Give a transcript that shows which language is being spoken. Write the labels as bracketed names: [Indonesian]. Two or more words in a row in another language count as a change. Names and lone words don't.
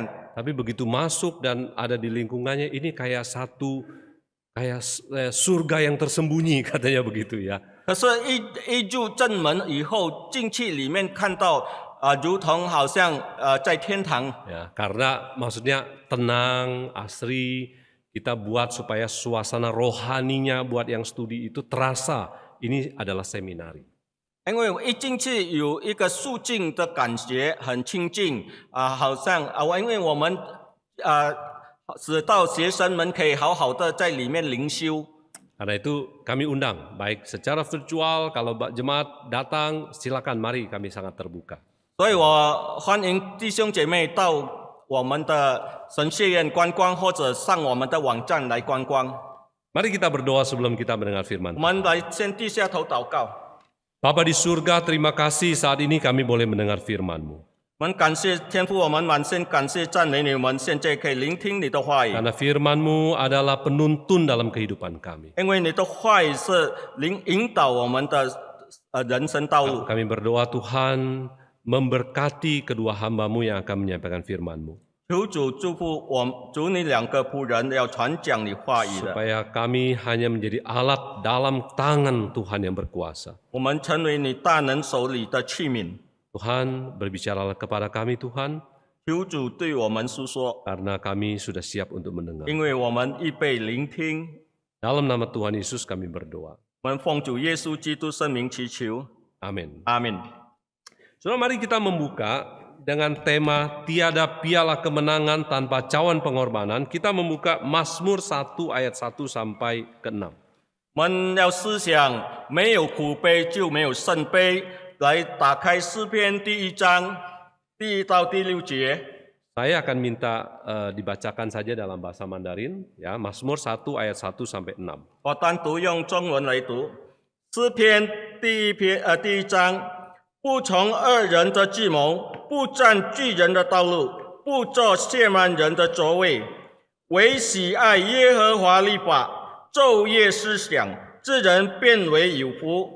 [Indonesian] Tapi begitu masuk dan ada di lingkungannya, ini kayak surga yang tersembunyi katanya begitu ya. [Chinese] 可是一入正门以后，进去里面看到如同好像在天堂。 [Indonesian] Ya, karena maksudnya tenang, asri, kita buat supaya suasana rohaninya buat yang studi itu terasa ini adalah seminari. [Chinese] 因为一进去有一个肃静的感觉，很清静好像因为我们使到学生们可以好好的在里面灵修。 [Indonesian] Karena itu kami undang, baik secara virtual, kalau jemaat datang silakan, mari, kami sangat terbuka. [Chinese] 所以我欢迎弟兄姐妹到我们的神学院观光，或者上我们的网站来观光。 [Indonesian] Mari kita berdoa sebelum kita mendengar firman. [Chinese] 我们来先低下头祷告。 [Indonesian] Bapa di surga, terima kasih saat ini kami boleh mendengar firman-Mu. [Chinese] 我们感谢天父，我们满心感谢赞美你，我们现在可以聆听你的话语。 [Indonesian] Karena firman-Mu adalah penuntun dalam kehidupan kami. [Chinese] 因为你的话语是引导我们的人生道路。 [Indonesian] Kami berdoa Tuhan memberkati kedua hamba-Mu yang akan menyampaikan firman-Mu. [Chinese] 求主祝福主你2个仆人要传讲你话语的， [Indonesian] Supaya kami hanya menjadi alat dalam tangan Tuhan yang berkuasa. [Chinese] 我们成为你大能手里的器皿。 [Indonesian] Tuhan, berbicaralah kepada kami Tuhan, [Chinese] 求主对我们诉说， [Indonesian] karena kami sudah siap untuk mendengar. [Chinese] 因为我们预备聆听。 [Indonesian] Dalam nama Tuhan Yesus kami berdoa. [Chinese] 我们奉主耶稣基督圣名祈求， [Indonesian] Amin. [Chinese] 阿门。 [Indonesian] Saudara, mari kita membuka dengan tema tiada piala kemenangan tanpa cawan pengorbanan. Kita membuka Mazmur 1 ayat 1 sampai ke 6. [Chinese] 我们要思想，没有苦杯就没有圣杯。来打开诗篇第1章第1到第6节。 [Indonesian] Saya akan minta dibacakan saja dalam bahasa Mandarin, ya, Mazmur 1 ayat 1 sampai 6. [Chinese] 我单独用中文来读诗篇第1章，不从恶人的计谋，不占巨人的道路， 不坐亵慢人的座位，唯喜爱耶和华律法，昼夜思想，这人变为有福。